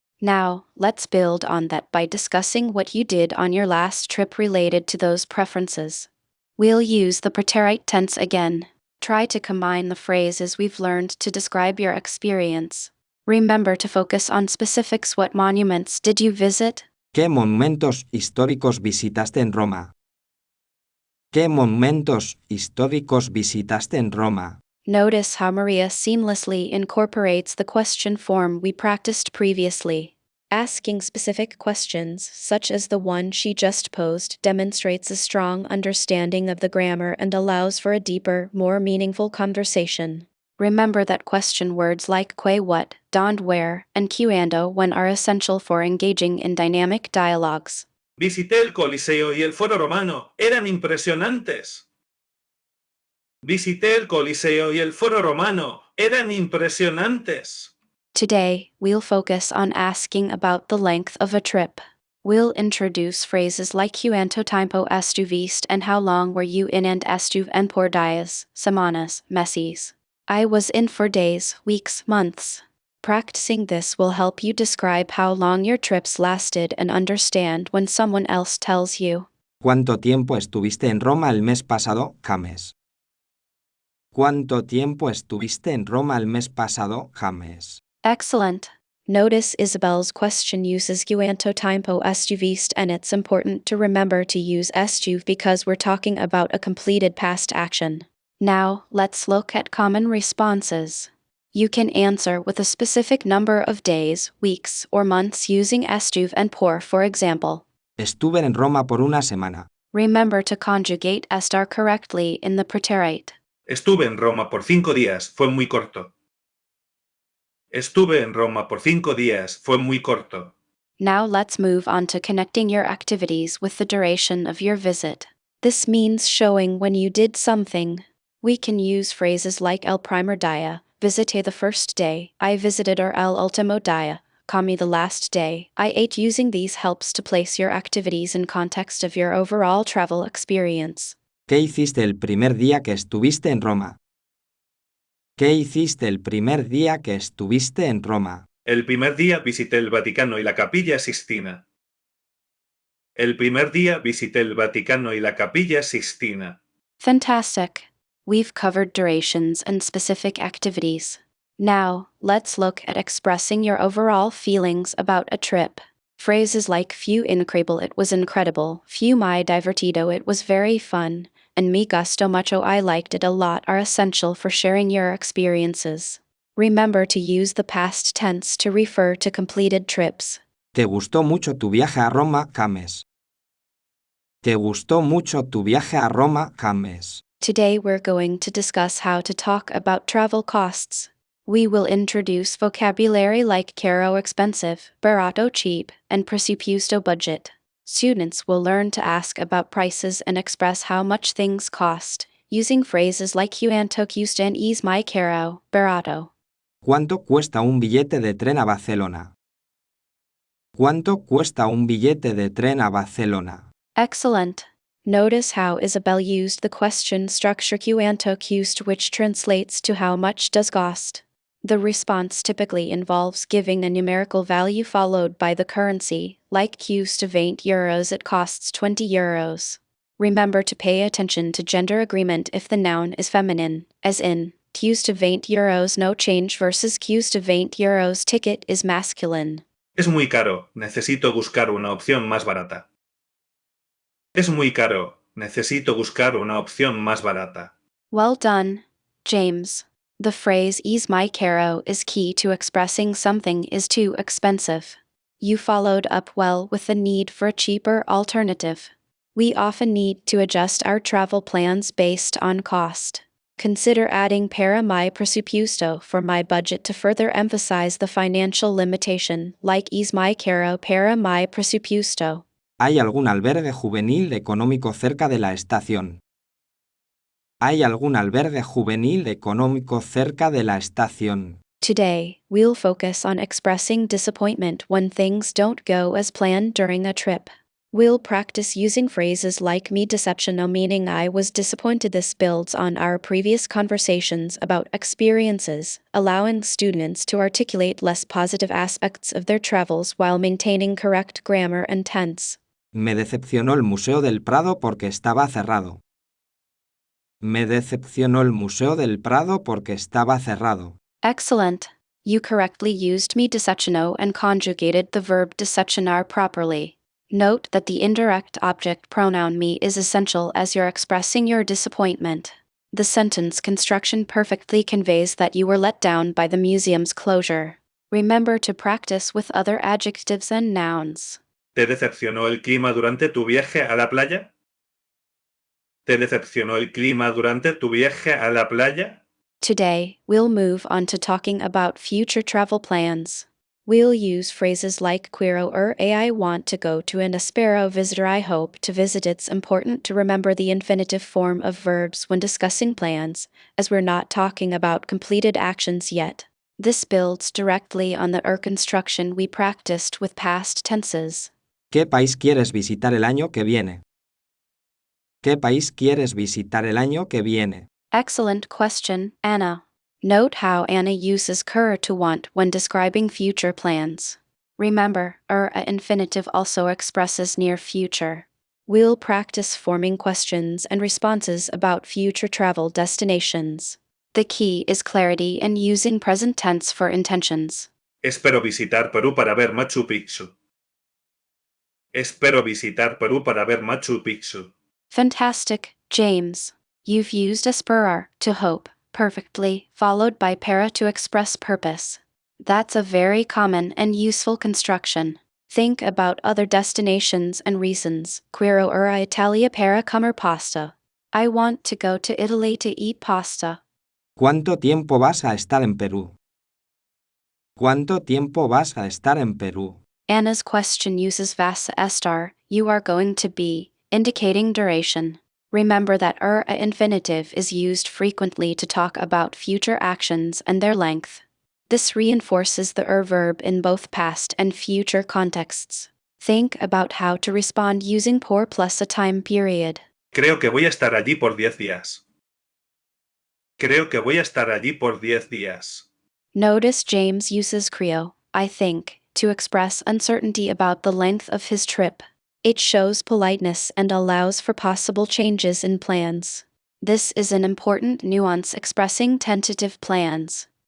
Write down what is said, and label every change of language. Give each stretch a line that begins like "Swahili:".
English: Now, let's build on that by discussing what you did on your last trip related to those preferences. We'll use the preterite tense again. Try to combine the phrases we've learned to describe your experience. Remember to focus on specifics. What monuments did you visit?
Spanish: ¿Qué monumentos históricos visitaste en Roma? ¿Qué monumentos históricos visitaste en Roma?
English: Notice how Maria seamlessly incorporates the question form we practiced previously. Asking specific questions, such as the one she just posed, demonstrates a strong understanding of the grammar and allows for a deeper, more meaningful conversation. Remember that question words like que, what, dónde, where, and cuándo, when are essential for engaging in dynamic dialogues.
Spanish: Visité el Coliseo y el Foro Romano. Eran impresionantes. Visité el Coliseo y el Foro Romano. Eran impresionantes.
English: Today, we'll focus on asking about the length of a trip. We'll introduce phrases like
Spanish: cuánto tiempo estuviste
English: and how long were you in, and
Spanish: estuve en por días, semanas, meses.
English: I was in for days, weeks, months. Practicing this will help you describe how long your trips lasted and understand when someone else tells you.
Spanish: ¿Cuánto tiempo estuviste en Roma el mes pasado, James? ¿Cuánto tiempo estuviste en Roma el mes pasado, James?
English: Excellent. Notice Isabel's question uses
Spanish: cuánto tiempo estuviste,
English: and it's important to remember to use estuve because we're talking about a completed past action. Now, let's look at common responses. You can answer with a specific number of days, weeks, or months using estuve and por example.
Spanish: Estuve en Roma por una semana.
English: Remember to conjugate estar correctly in the preterite.
Spanish: Estuve en Roma por 5 días. Fue muy corto. Estuve en Roma por 5 días. Fue muy corto.
English: Now let's move on to connecting your activities with the duration of your visit. This means showing when you did something. We can use phrases like
Spanish: el primer día, visité
English: the first day, I visited, or
Spanish: el último día, comí
English: the last day, I ate. Using these helps to place your activities in context of your overall travel experience.
Spanish: ¿Qué hiciste el primer día que estuviste en Roma? ¿Qué hiciste el primer día que estuviste en Roma? El primer día visité el Vaticano y la Capilla Sixtina. El primer día visité el Vaticano y la Capilla Sixtina.
English: Fantastic. We've covered durations and specific activities. Now, let's look at expressing your overall feelings about a trip. Phrases like
Spanish: fue increíble,
English: it was incredible,
Spanish: fue muy divertido,
English: it was very fun, and
Spanish: me gustó mucho,
English: I liked it a lot, are essential for sharing your experiences. Remember to use the past tense to refer to completed trips.
Spanish: ¿Te gustó mucho tu viaje a Roma, James? ¿Te gustó mucho tu viaje a Roma, James?
English: Today we're going to discuss how to talk about travel costs. We will introduce vocabulary like caro expensive, barato cheap, and presupuesto budget. Students will learn to ask about prices and express how much things cost, using phrases like
Spanish: cuánto cuesta
English: and
Spanish: es muy caro, barato. ¿Cuánto cuesta un billete de tren a Barcelona? ¿Cuánto cuesta un billete de tren a Barcelona?
English: Excellent. Notice how Isabel used the question structure
Portuguese: quanto custa,
English: which translates to how much does cost. The response typically involves giving a numerical value followed by the currency, like
Portuguese: custa 20 euros,
English: it costs 20 euros. Remember to pay attention to gender agreement if the noun is feminine, as in,
Portuguese: custa 20 euros
English: no change versus custa 20 euros ticket is masculine.
Spanish: Es muy caro, necesito buscar una opción más barata. Es muy caro, necesito buscar una opción más barata.
English: Well done, James. The phrase "is
Spanish: muy caro"
English: is key to expressing something is too expensive. You followed up well with the need for a cheaper alternative. We often need to adjust our travel plans based on cost. Consider adding
Spanish: para mi presupuesto
English: for my budget to further emphasize the financial limitation, like
Spanish: "es muy caro para mi presupuesto." ¿Hay algún albergue juvenil económico cerca de la estación? ¿Hay algún albergue juvenil económico cerca de la estación?
English: Today, we'll focus on expressing disappointment when things don't go as planned during a trip. We'll practice using phrases like
Spanish: "me decepcionó,"
English: meaning I was disappointed. This builds on our previous conversations about experiences, allowing students to articulate less positive aspects of their travels while maintaining correct grammar and tense.
Spanish: Me decepcionó el Museo del Prado porque estaba cerrado. Me decepcionó el Museo del Prado porque estaba cerrado.
English: Excellent. You correctly used
Spanish: "me decepcionó"
English: and conjugated the verb decepcionar properly. Note that the indirect object pronoun "me" is essential as you're expressing your disappointment. The sentence construction perfectly conveys that you were let down by the museum's closure. Remember to practice with other adjectives and nouns.
Spanish: ¿Te decepcionó el clima durante tu viaje a la playa? ¿Te decepcionó el clima durante tu viaje a la playa?
English: Today, we'll move on to talking about future travel plans. We'll use phrases like
Spanish: "quiero ir a,"
English: I want to go to, and
Spanish: "espero visitar,"
English: I hope to visit. It's important to remember the infinitive form of verbs when discussing plans, as we're not talking about completed actions yet. This builds directly on the construction we practiced with past tenses.
Spanish: ¿Qué país quieres visitar el año que viene? ¿Qué país quieres visitar el año que viene?
English: Excellent question, Anna. Note how Anna uses "querer" to want when describing future plans. Remember, a infinitive also expresses near future. We'll practice forming questions and responses about future travel destinations. The key is clarity and using present tense for intentions.
Spanish: Espero visitar Perú para ver Machu Picchu. Espero visitar Perú para ver Machu Picchu.
English: Fantastic, James. You've used esperar, to hope, perfectly, followed by para to express purpose. That's a very common and useful construction. Think about other destinations and reasons.
Spanish: Quiero ir a Italia para comer pasta.
English: I want to go to Italy to eat pasta.
Spanish: ¿Cuánto tiempo vas a estar en Perú? ¿Cuánto tiempo vas a estar en Perú?
English: Anna's question uses
Spanish: vas a estar,
English: you are going to be, indicating duration. Remember that a infinitive is used frequently to talk about future actions and their length. This reinforces the verb in both past and future contexts. Think about how to respond using por plus a time period.
Spanish: Creo que voy a estar allí por 10 días. Creo que voy a estar allí por 10 días.
English: Notice James uses creo, I think, to express uncertainty about the length of his trip. It shows politeness and allows for possible changes in plans. This is an important nuance expressing tentative plans.